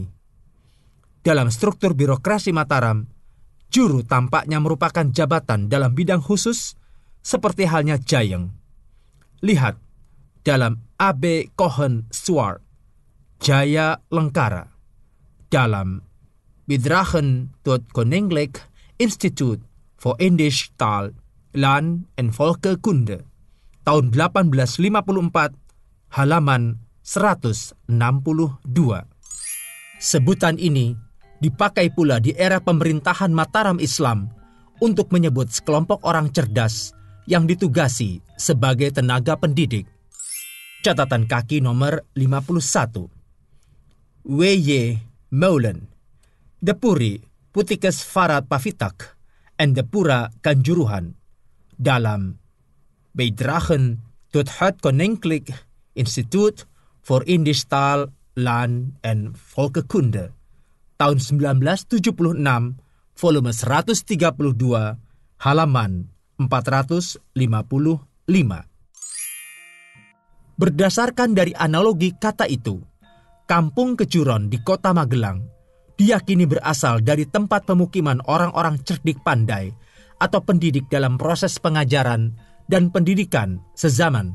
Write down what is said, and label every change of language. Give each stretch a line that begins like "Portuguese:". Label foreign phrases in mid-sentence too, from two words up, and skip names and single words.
Indonesian: Dalam struktur birokrasi Mataram, juru tampaknya merupakan jabatan dalam bidang khusus, seperti halnya Jayeng. Lihat dalam A.B. Cohen Swart, Jaya Lengkara, dalam Bidragen tot Koninklijk Instituut voor Indisch Taal, Land en Volkenkunde, tahun 1854, halaman 162. Sebutan ini dipakai pula di era pemerintahan Mataram Islam untuk menyebut sekelompok orang cerdas yang ditugasi sebagai tenaga pendidik. Catatan kaki nomor 51. W.Y. Meulen, Depuri Putikes Farad Pavitak, en Depura Kanjuruhan, dalam Bijdragen tot het Koninklijk Instituut voor Indisch Taal, Land en Volkenkunde, tahun 1976, volume 132, halaman 455. Berdasarkan dari analogi kata itu, Kampung Kejuron di kota Magelang diyakini berasal dari tempat pemukiman orang-orang cerdik pandai atau pendidik dalam proses pengajaran dan pendidikan sezaman.